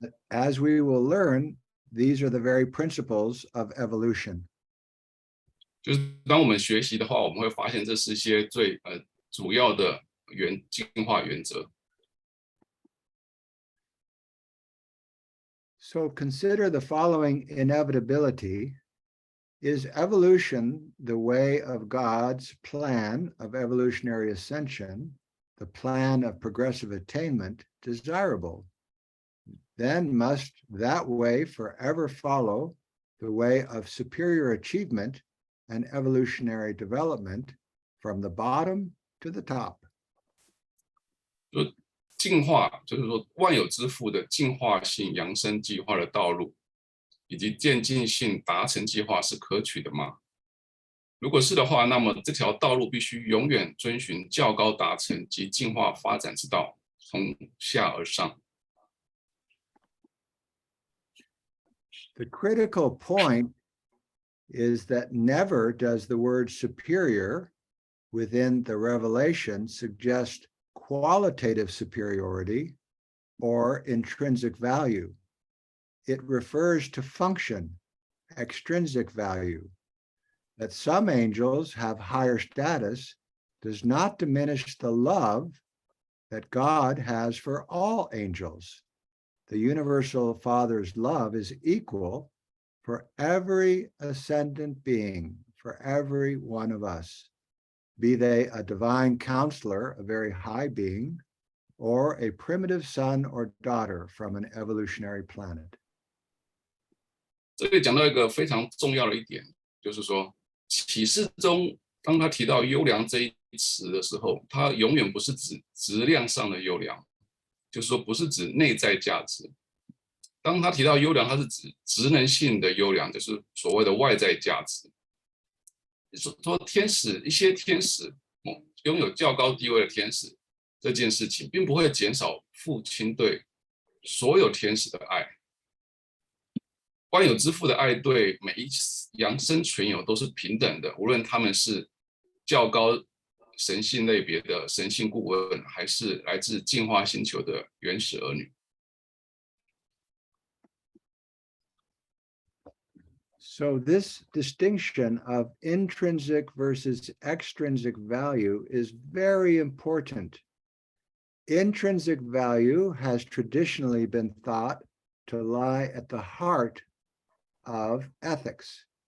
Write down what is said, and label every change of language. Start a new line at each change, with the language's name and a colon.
English: As we will learn, these are the very principles of evolution.
Chinese: 就是当我们学习的话，我们会发现这是一些最主要的进化原则。
English: So consider the following inevitability. Is evolution the way of God's plan of evolutionary ascension, the plan of progressive attainment, desirable? Then must that way forever follow the way of superior achievement and evolutionary development from the bottom to the top.
Chinese: 就进化，就是说万有之父的进化性扬升计划的道路，以及渐进性达成计划是可取的吗？如果是的话，那么这条道路必须永远遵循较高达成及进化发展之道，从下而上。
English: The critical point is that never does the word superior within the revelation suggest qualitative superiority or intrinsic value. It refers to function, extrinsic value. That some angels have higher status does not diminish the love that God has for all angels. The universal Father's love is equal for every ascendant being, for every one of us, be they a divine counselor, a very high being, or a primitive son or daughter from an evolutionary planet.
Chinese: 这里讲到一个非常重要的一点，就是说启示中，当他提到优良这一词的时候，它永远不是指质量上的优良，就是说不是指内在价值。当他提到优良，它是指职能性的优良，就是所谓的外在价值。说天使，一些天使拥有较高地位的天使，这件事情并不会减少父亲对所有天使的爱。万有之父的爱对每一扬升存有都是平等的，无论他们是较高神性类别的神性顾问，还是来自进化星球的原始儿女。
English: So this distinction of intrinsic versus extrinsic value is very important. Intrinsic value has traditionally been thought to lie at the heart of ethics.